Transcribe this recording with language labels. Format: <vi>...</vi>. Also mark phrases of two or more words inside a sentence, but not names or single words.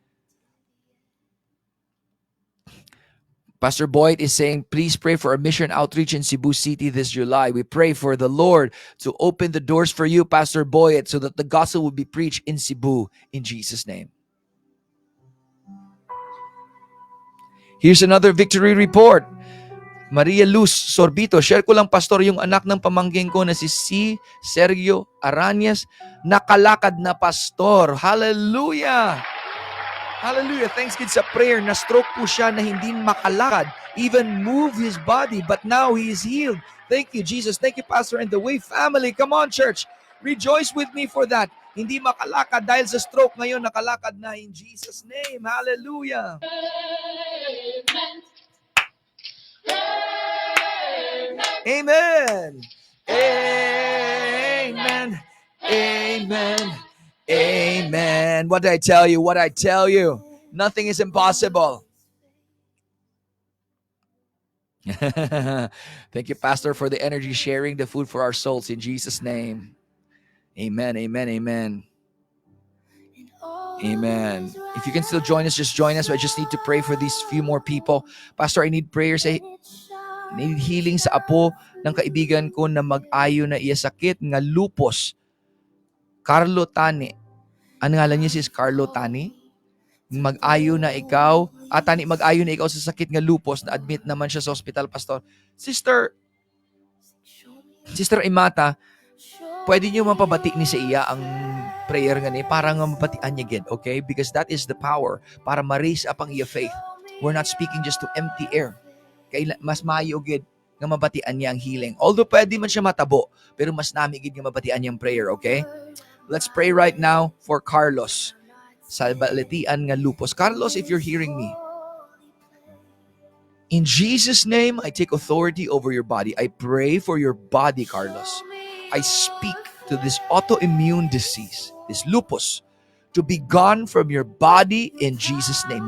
<en>Pastor Boyd is saying, please pray for a mission outreach in Cebu City this July. We pray for the Lord to open the doors for you, Pastor Boyd, so that the gospel will be preached in Cebu in Jesus' name. Here's another victory report.</en> <tl>Maria Luz Sorbito, share ko lang, Pastor, yung anak ng pamangkin ko na si Sergio Aranias, nakalakad na, Pastor.</tl> <en>Hallelujah! Hallelujah. Thanks God sa prayer.</en> <tl>Na-stroke po siya na hindi makalakad.</tl> <en>Even move his body. But now he is healed. Thank you, Jesus. Thank you, Pastor and the Way family. Come on, church. Rejoice with me for that.</en> <tl>Hindi makalakad dahil sa stroke. Ngayon, nakalakad na</tl> <en>in Jesus' name.</en> <tl>Hallelujah.</tl> <en>Amen. Amen. Amen. Amen. What did I tell you? What I tell you? Nothing is impossible. Thank you, Pastor, for the energy, sharing the food for our souls in Jesus' name. Amen. Amen. Amen. Amen. If you can still join us, just join us. I just need to pray for these few more people. Pastor, I need prayers. I need healing</en> <tl>sa apo ng kaibigan ko na</tl> <hil>mag-ayo na iya sakit nga lupus. Carlo Tani. Ano ngalan niya, sis? Carlo Tani? Mag-ayo na ikaw. Tani, mag-ayo na ikaw sa sakit nga lupus. Na-admit naman siya sa hospital, Pastor. Sister Imata, pwede niyo mapabati ni sa iya ang prayer nga ni para nga mabatian niya again, okay?</hil> <en>Because that is the power</en> <hil>para ma-raise up ang iya</hil> <en>faith. We're not speaking just to empty air.</en> <hil>Kaya mas maayo gid nga mabatian niya ang healing. Although pwede man siya matabo, pero mas nami gid nga mabatian niya ang prayer, okay?</hil> <en>Let's pray right now for Carlos</en> <hil>sa baletian nga lupus.</hil> <en>Carlos, if you're hearing me, in Jesus' name, I take authority over your body. I pray for your body, Carlos. I speak to this autoimmune disease, this lupus, to be gone from your body in Jesus' name.</en>